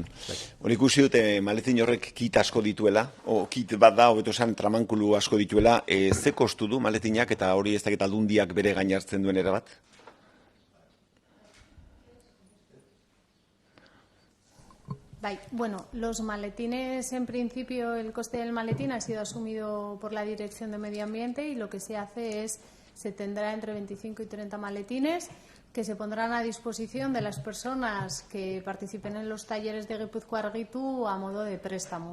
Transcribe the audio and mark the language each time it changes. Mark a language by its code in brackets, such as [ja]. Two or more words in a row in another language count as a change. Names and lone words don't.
[eu] Hori ikusi dute maletin horrek kit asko dituela, o kit bat da, hobeto esan tramankulu asko dituela, ze kostu du maletinak eta hori ez dakit aldundiak bere gain hartzen duen erabat? [es] Bueno, los maletines, en principio, el coste del maletín ha sido asumido por la Dirección de Medio Ambiente y lo que se hace es, se tendrá entre 25 y 30 maletines que se pondrán a disposición de las personas que participen en los talleres de Gipuzkoa Argitu a modo de préstamo.